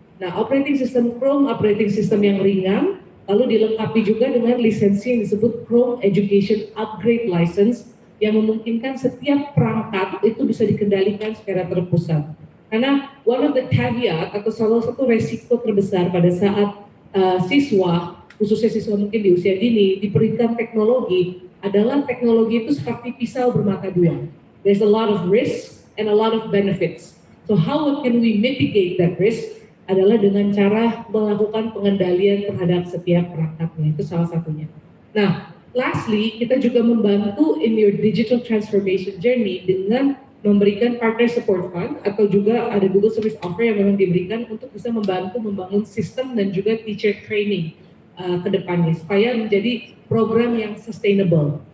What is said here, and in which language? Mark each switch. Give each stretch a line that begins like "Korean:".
Indonesian: Nah, operating system Chrome, operating system yang ringan, lalu dilengkapi juga dengan lisensi yang disebut Chrome Education Upgrade License, yang memungkinkan setiap perangkat itu bisa dikendalikan secara terpusat. Karena
English: one of the caveat
Indonesian: atau salah satu resiko terbesar pada saat siswa, khususnya siswa mungkin di usia dini, diberikan teknologi adalah teknologi itu seperti pisau bermata dua.
English: There's a lot of risk and a lot of benefits. So how can we mitigate that risk?
Indonesian: Adalah dengan cara melakukan pengendalian terhadap setiap perangkatnya, itu salah satunya. Nah, lastly, kita juga membantu
English: in your digital transformation journey
Indonesian: dengan memberikan partner support fund atau juga ada Google Service Offer yang memang diberikan untuk bisa membantu membangun sistem dan juga teacher training ke depannya supaya menjadi program yang sustainable.